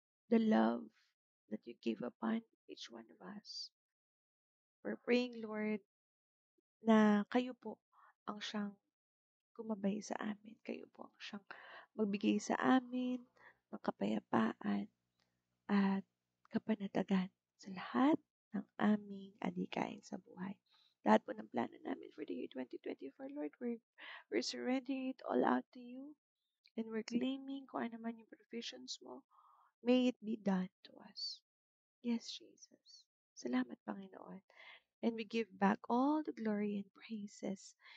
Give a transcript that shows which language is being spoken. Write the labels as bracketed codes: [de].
[en] The love that you give upon each one of us. We're praying, [tl] Lord, na kayo po ang siyang gumabay sa amin. Kayo po ang siyang magbigay sa amin ng kapayapaan at kapanatagan sa lahat ng aming adhikain sa buhay. Lahat po ng plano namin [en] for the year 2024, Lord, we're surrendering it all out to you and we're claiming [tl] kung ano man yung provisions mo, [en] may it be done to us. Yes, Jesus. [tl] Salamat, Panginoon. [en] And we give back all the glory and praises.